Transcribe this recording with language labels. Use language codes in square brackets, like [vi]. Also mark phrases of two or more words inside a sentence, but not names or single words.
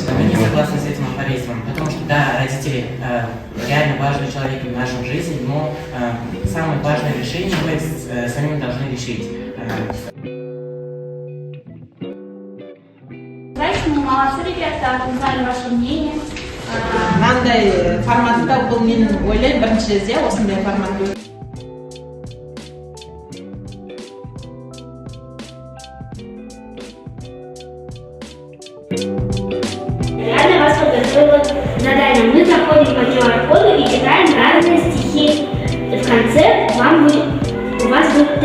[ru] Мы не согласны с этим афоризмом, потому что, да, родители реально важный человек в нашей жизни, но самое важное решение мы сами должны решить. Молодцы, ребята, узнали ваше мнение. [kk] Мынандай форматта бұл мен ойлаймын бірінші кезде осындай формат болды. [ru] Реально вас подготовила задание. Мы заходим по QR-коду и читаем разные стихи. И в конце у вас будет тест.